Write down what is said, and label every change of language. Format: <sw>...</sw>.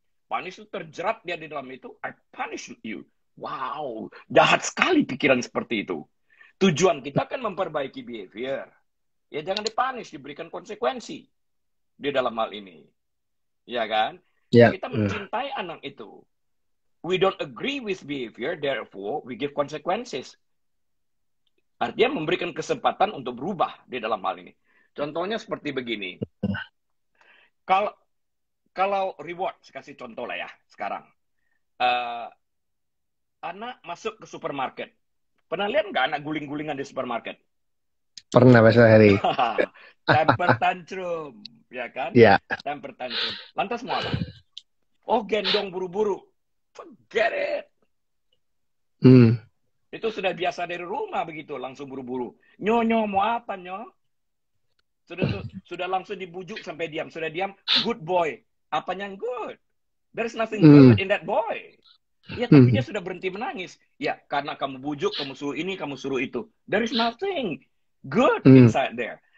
<id>Punish itu terjerat dia di dalam itu.</id> <en>I punish you.</en> <id>Wow, jahat sekali pikiran seperti itu. Tujuan kita kan memperbaiki behavior. Ya jangan dipunish, diberikan konsekuensi di dalam hal ini. Ya kan? Ya. Kita mencintai anak itu.</id> <en>We don't agree with behavior, therefore we give consequences.</en> <id>Artinya memberikan kesempatan untuk berubah di dalam hal ini. Contohnya seperti begini. Kalau reward, saya kasih contoh lah ya sekarang. Anak masuk ke supermarket. Pernah lihat nggak anak guling-gulingan di supermarket? Pernah, Mas Heri. Temper tantrum, ya kan? Iya. Temper tantrum. Lantas mau apa? Oh, gendong buru-buru.</id> <en>Forget it.</en> <id>Itu sudah biasa dari rumah begitu, langsung buru-buru. Nyo, mau apa, Nyo? Sudah langsung dibujuk sampai diam. Sudah diam,</id> <en>good boy.</en> <id>Apanya yang good?</id> <en>There's nothing good in that boy.</en> <id>Ya, tapi dia sudah berhenti menangis. Ya, karena kamu bujuk, kamu suruh ini, kamu suruh itu.</id> <en>There is nothing good inside there.</en>